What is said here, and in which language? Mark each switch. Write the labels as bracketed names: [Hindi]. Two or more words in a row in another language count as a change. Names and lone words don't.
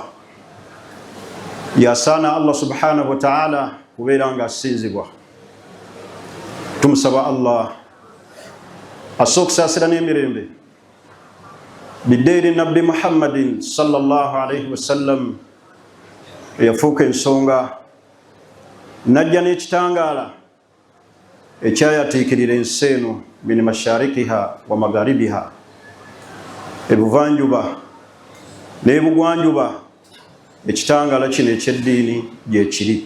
[Ganda] Yasaana [Arabic] الله سبحانه وتعالى [Ganda] kubeera nga asinzibwa. Tumusaba Allah asooka okusaasira n'emirembe biddeeri nabbi Muhammadin [Arabic] صلى الله عليه وسلم, [Ganda] eyafuuka ensonga najja n'ekitangaala ekyayatiikirira ensi eno [Arabic] من مشارقها ومغاربها, [Ganda] ebuvanjuba n'ebugwanjuba. Ekitangaala kino eky'eddiini gye kiri.